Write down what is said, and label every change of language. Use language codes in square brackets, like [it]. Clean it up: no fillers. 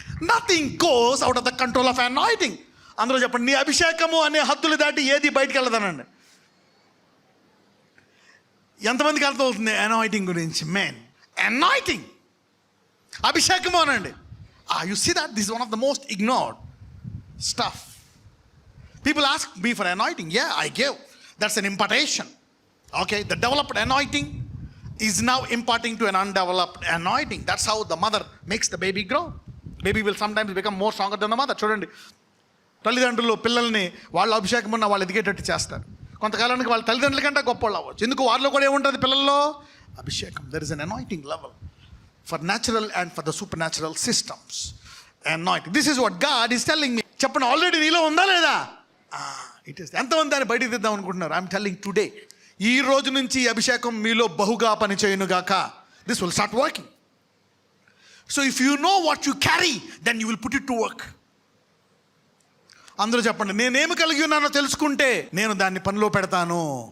[en] Nothing goes out of the control of anointing. [te] అందరూ చెప్పండి, నీ అభిషేకము అనే హద్దులు దాటి ఏది బయటికి వెళ్ళదనండి. ఎంతమందికి అర్థమవుతుంది అనాయింటింగ్ గురించి? మెయిన్ అనాయింటింగ్, అభిషేకము అనండి. [en] You see that this one of the most ignored stuff. People ask me for anointing. Yeah, I give. That's an impartation. Okay, the developed anointing is now imparting to an undeveloped anointing. That's how the mother makes the baby grow. Baby will sometimes become more stronger than the mother. [te] చూడండి, తల్లిదండ్రులు పిల్లల్ని వాళ్ళ అభిషేకం ఉన్న వాళ్ళు ఎదిగేటట్టు చేస్తారు. కొంతకాలానికి వాళ్ళ తల్లిదండ్రుల కంటే గొప్ప వాళ్ళు అవ్వచ్చు. ఎందుకు? వాళ్ళలో కూడా ఏముంటుంది? పిల్లల్లో అభిషేకం. [en] There is an anointing level for natural and for the supernatural systems. Anointing. This is what God is telling me. [te] చెప్పండి, ఆల్రెడీ నీలో ఉందా లేదా? [en] It is. [te] ఎంతమంది దాన్ని బయటికి తెద్దాం అనుకుంటున్నారు? [en] I'm telling today, [te] ఈ రోజు నుంచి అభిషేకం మీలో బహుగా పనిచేయునుగాక. [en] This will start working. So if you know what you carry then you will put it to work. [te] అందరూ చెప్పండి, నేనేమి కలిగి ఉన్నానో తెలుసుకుంటే నేను దాన్ని పనిలో పెడతాను.